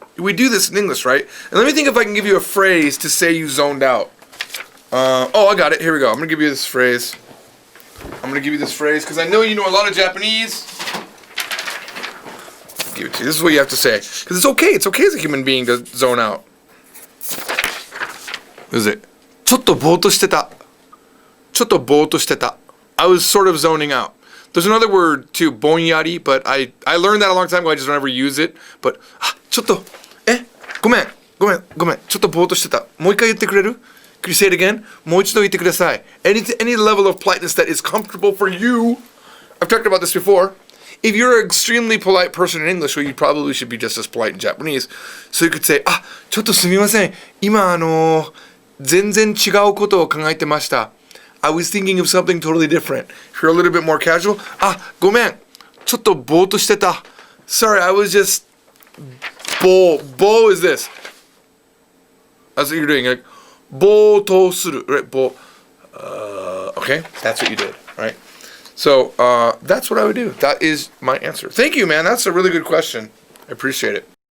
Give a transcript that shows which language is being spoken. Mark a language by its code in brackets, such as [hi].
[en] We do this in English, right? And let me think if I can give you a phrase to say you zoned out. I got it. Here we go. I'm going to give you this phrase. Because I know you know a lot of Japanese. Give it to you. This is what you have to say. Because it's okay. It's okay as a human being to zone out. What is it? [ja] ちょっとぼーっとしてた。ちょっとぼーっとしてた. [en] I was sort of zoning out. There's another word too, ぼんやり, but I learned that a long time ago. I just don't ever use it. But [ja] ちょっとごめんちょっとぼーっとしてた.もう一回言ってくれる? [en] Could you say it again? [ja] もう一度言ってください. [en] Any level of politeness that is comfortable for you. I've talked about this before. If you're an extremely polite person in English, well, you probably should be just as polite in Japanese. So you could say, [ja] ちょっとすみません.今全然違うことを考えてました. [en] I was thinking of something totally different. If you're a little bit more casual, [ja] ごめんちょっとぼーっとしてた. [en] Sorry, I was just bo is this. That's what you're doing. Like [ja] ぼーっとする, [en] right? Okay, that's what you did, right? So that's what I would do. That is my answer. Thank you, man. That's a really good question. I appreciate it.